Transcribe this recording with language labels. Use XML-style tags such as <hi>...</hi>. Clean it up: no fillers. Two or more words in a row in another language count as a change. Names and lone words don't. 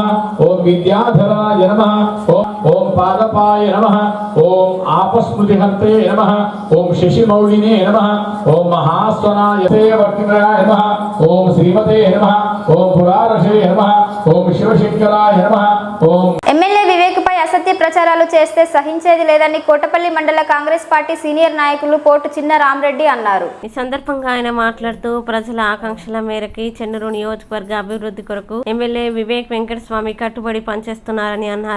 <sa>ओम विद्याधराय नमः. ओम पादपाय नमः. ओम आपस्मृतिहर्ते नमः. ओम शशिमौलिने नमः. ओम महास्वनाय वर्तिनाय नमः. ओम श्रीमते नमः. ओम पुरारशे नमः. ओम शिवशंकराय नमः. ओम</sa> <te>ఎమ్మెల్యే వివేక్పై అసత్య ప్రచారాలు చేస్తే సహించేది లేదని కోటపల్లి మండల కాంగ్రెస్ పార్టీ సీనియర్ నాయకులు పోటు చిన్న రామరెడ్డి అన్నారు. ఈ సందర్భంగా ఆయన మాట్లాడుతూ ప్రజల ఆకాంక్షల మేరకు చెన్నూరు నియోజకవర్గ అభివృద్ధి కొరకు ఎమ్మెల్యే వివేక్ వెంకటస్వామి కట్టుబడి పనిచేస్తున్నారని అన్నారు.</te>